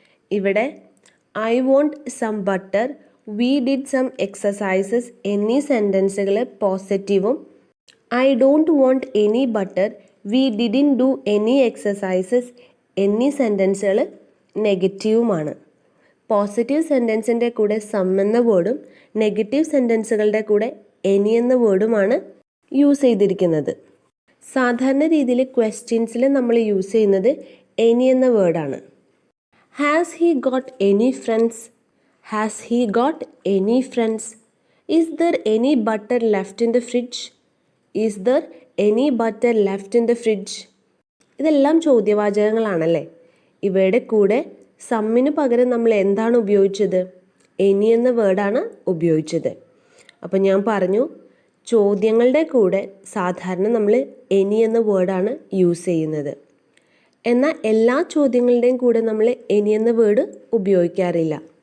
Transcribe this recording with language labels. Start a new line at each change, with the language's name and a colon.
Malayalam: ഇവിടെ
English: I want some butter, we did some exercises
Malayalam: എന്നീ സെൻറ്റൻസുകൾ പോസിറ്റീവും
English: I don't want any butter, we didn't do any exercises
Malayalam: എന്നീ സെൻറ്റൻസുകൾ നെഗറ്റീവുമാണ്. Positive സെൻറ്റൻസിൻ്റെ കൂടെ some എന്ന വേർഡും negative സെൻറ്റൻസുകളുടെ കൂടെ എനി എന്ന വേർഡുമാണ് യൂസ് ചെയ്തിരിക്കുന്നത്. സാധാരണ രീതിയിൽ ക്വസ്റ്റ്യൻസിൽ നമ്മൾ യൂസ് ചെയ്യുന്നത് എനി എന്ന വേർഡാണ്.
English: Has he got any friends? Has he got any friends? Is there any butter left in the fridge? Is there any butter left in the fridge?
Malayalam: ഇതെല്ലാം ചോദ്യവാചകങ്ങളാണല്ലേ. ഇവയുടെ കൂടെ സമ്മിന് പകരം നമ്മൾ എന്താണ് ഉപയോഗിച്ചത്? എനി എന്ന വേർഡാണ് ഉപയോഗിച്ചത്. അപ്പം ഞാൻ പറഞ്ഞു, ചോദ്യങ്ങളുടെ കൂടെ സാധാരണ നമ്മൾ എനി എന്ന വേർഡാണ് യൂസ് ചെയ്യുന്നത്. എന്നാൽ എല്ലാ ചോദ്യങ്ങളുടെയും കൂടെ നമ്മൾ എനി എന്ന വേർഡ് ഉപയോഗിക്കാറില്ല.